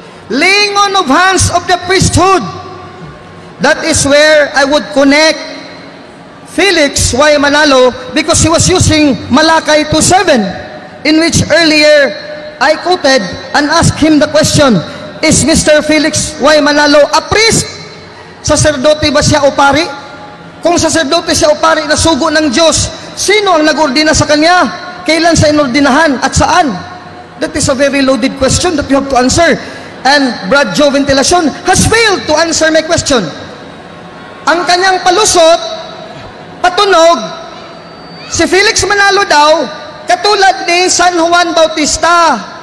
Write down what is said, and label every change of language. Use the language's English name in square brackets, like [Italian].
[English] Laying on of hands of the priesthood. That is where I would connect Felix Y. Manalo, because he was using Malakay 2:7, in which earlier I quoted and asked him the question, is Mr. Felix Y. Manalo a priest? [Filipino] Saserdote ba siya o pari? Kung saserdote siya o pari na sugo ng Diyos, sino ang nag-ordina sa kanya? Kailan sa inordinahan at saan? [English] That is a very loaded question that you have to answer. And Brad Joe Ventilacion has failed to answer my question. [Filipino] Ang kanyang palusot, patunog, si Felix Manalo daw, katulad ni San Juan Bautista.